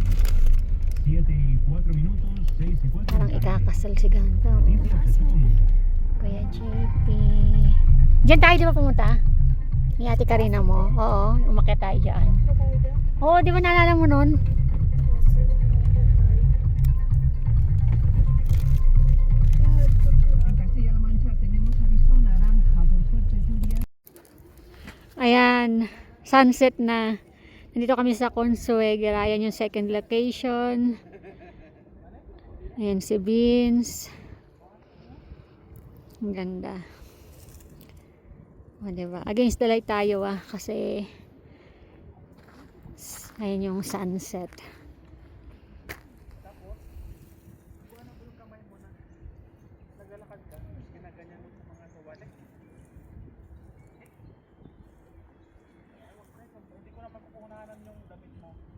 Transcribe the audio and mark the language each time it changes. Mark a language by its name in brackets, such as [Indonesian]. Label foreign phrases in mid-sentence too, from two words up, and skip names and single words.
[Spanish] 7 y 4 minutos, 6 y 4 [Filipino] Parang ikakasal si Ganto. [Spanish] Noticias de Zoom. [Filipino] Kuya JP. Diyan tayo di ba pumunta? Ni Ate Karina mo. Oo, umakyat tayo dyan. Oo, di ba naalala mo nun? [Spanish] En Castilla-La Mancha tenemos aviso naranja por fuertes lluvias. [Filipino] Ayan, sunset na. Nandito kami sa Consuegra. Ayan yung [English] second location. [Filipino] Ayan si Beans. Ang ganda. O, diba? [English] Against the light [Filipino] tayo kasi ayan yung sunset. Naglalakad ka, ginaganyan mo sa mga sawali. Hindi ko na pagkukunanan yung damit mo.